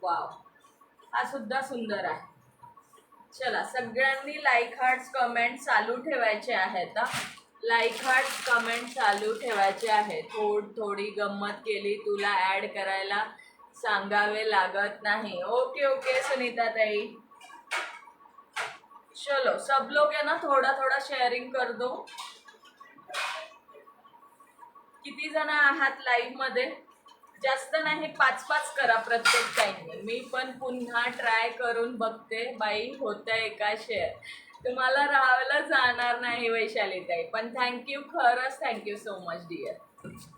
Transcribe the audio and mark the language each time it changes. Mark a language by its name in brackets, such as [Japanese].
[Marathi] Wow, हा सुद्धा सुंदर आहे. चला, सगळ्यांनी लाईक हार्ट्स कमेंट चालू ठेवायचे आहेत. लाईक हार्ट्स कमेंट चालू ठेवायचे आहेत. थोडी गंमत केली, तुला ऍड करायला सांगावे लागत नाही. [English] Okay okay Sunita Tai. [Hindi] चलो, सब लोग है ना, थोड़ा थोड़ा शेअरिंग कर दो. [Marathi] किती जण आहात लाईव्ह मध्ये? जास्त नाही, 5-5 करा प्रत्येक टाइमने. मी पण पुन्हा ट्राय करून बघते बाई, होतंय का शेअर. तुम्हाला राहायला जाणार नाही वैशाली ताई, पण थँक्यू, खरंच [English] Thank you so much dear.